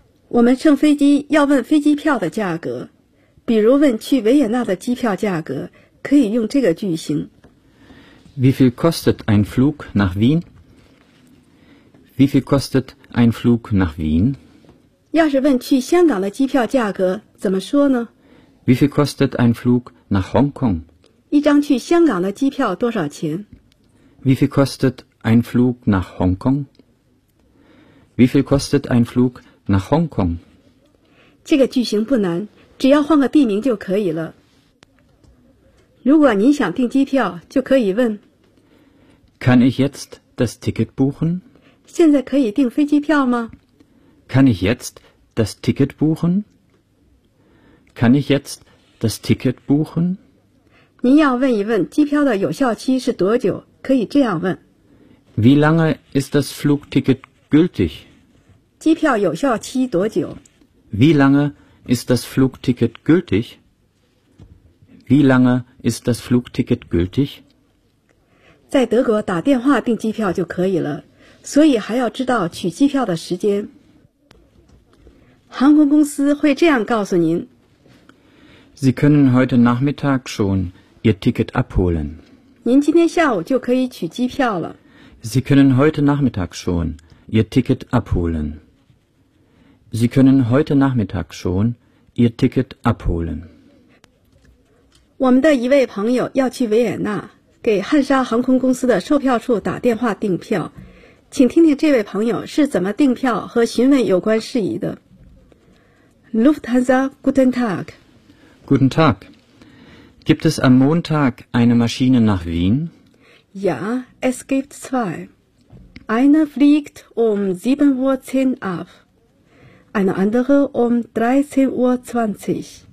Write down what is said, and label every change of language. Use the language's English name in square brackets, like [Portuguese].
[Chinese] 我们乘飞机要问飞机票的价格，比如问去维也纳的机票价格，可以用这个句型。 [German] Wie viel kostet ein Flug nach Wien? Wie viel kostet ein Flug nach Wien? [Chinese] 要是问去香港的机票价格，怎么说呢？ [German] Wie viel kostet ein Flug nach Hong Kong? [Chinese] 一张去香港的机票多少钱？ [German] Wie viel kostet ein Flug nach Hong Kong? Wie viel kostet ein Flug nach Hong Kong? [Chinese] 这个句型不难，只要换个地名就可以了。如果您想订机票，就可以问 [German] Kann ich jetzt das Ticket buchen? [Chinese] 现在可以订飞机票吗？ [German] Kann ich jetzt das Ticket buchen? Kann ich jetzt das Ticket buchen? [Chinese] 您要问一问机票的有效期是多久，可以这样问 [German] Wie lange ist das Flugticket gültig? [Chinese] 机票有效期多久？ [German] Wie lange ist das Flugticket gültig? Wie lange ist das Flugticket gültig? [Chinese] 在德国打电话订机票就可以了，所以还要知道取机票的时间。航空公司会这样告诉您 [German] Sie können heute Nachmittag schon Ihr Ticket abholen. [Chinese] 您今天下午就可以取机票了。 [German] Sie können heute Nachmittag schon Ihr Ticket abholen. Sie können heute Nachmittag schon Ihr Ticket abholen. [Chinese] 我们的一位朋友要去维也纳，给汉莎航空公司的售票处打电话订票，请听听这位朋友是怎么订票和询问有关事宜的。 [German] Lufthansa, guten Tag. Guten Tag. Gibt es am Montag eine Maschine nach Wien? Ja, es gibt zwei. Eine fliegt um 7.10 Uhr ab, eine andere um 13.20 Uhr.